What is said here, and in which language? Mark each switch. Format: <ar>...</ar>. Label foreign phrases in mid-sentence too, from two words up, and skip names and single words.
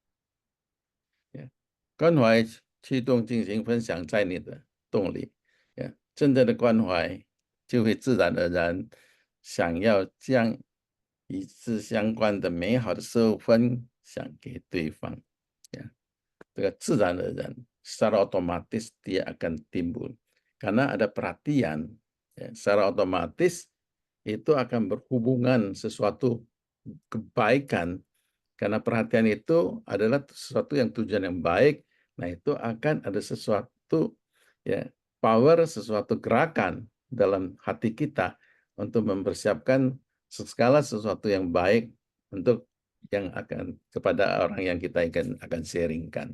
<zh>关怀驱动进行分享在你的动力，真正的关怀就会自然而然想要将与之相关的美好的事物分享给对方，呀，这个自然而然</zh> <id>secara otomatis dia akan timbul karena ada perhatian, secara otomatis itu akan berhubungan sesuatu kebaikan karena perhatian itu adalah sesuatu yang tujuan yang baik. Nah, itu akan ada sesuatu, ya, power, sesuatu gerakan dalam hati kita untuk mempersiapkan segala sesuatu yang baik untuk yang akan kepada orang yang kita akan sharing-kan.</id>